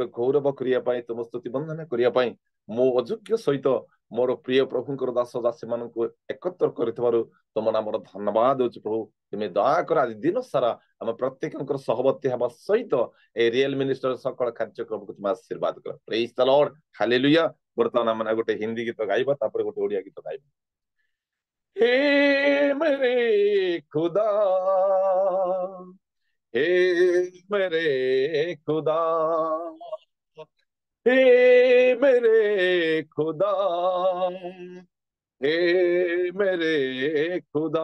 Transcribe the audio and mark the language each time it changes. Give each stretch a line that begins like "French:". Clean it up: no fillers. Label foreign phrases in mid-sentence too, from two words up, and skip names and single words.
Odia: ଗୌରବ କରିବା ପାଇଁ ତୁମ ସ୍ତୁତି ବନ୍ଦନା କରିବା ପାଇଁ ମୋ ଅଯୋଗ୍ୟ ସହିତ ମୋର ପ୍ରିୟ ପ୍ରଭୁଙ୍କର ଦାସ ଦାସୀ ମାନଙ୍କୁ ଏକତ୍ର କରିଥିବାରୁ ତୁମ ନାମର ଧନ୍ୟବାଦ ଦଉଛି ପ୍ରଭୁ ତୁମେ ଦୟାକର ଆଜି ଦିନ ସାରା ଆମ ପ୍ରତ୍ୟେକଙ୍କର ସହବର୍ତ୍ତୀ ହେବା ସହିତ ଏ
English: real minister
Odia: ସକଳ କାର୍ଯ୍ୟକ୍ରମକୁ ତୁମେ ଆଶୀର୍ବାଦ କର
English: praise the Lord
Odia: ହାଲେଲୁୟା ବର୍ତ୍ତମାନ ଆମେ ଗୋଟେ ହିନ୍ଦୀ ଗୀତ ଗାଇବା ତାପରେ ଗୋଟେ ଓଡିଆ ଗୀତ ଗାଇବା
Hindi: हे मेरे खुदा हे मेरे खुदा हे मेरे खुदा हे मेरे खुदा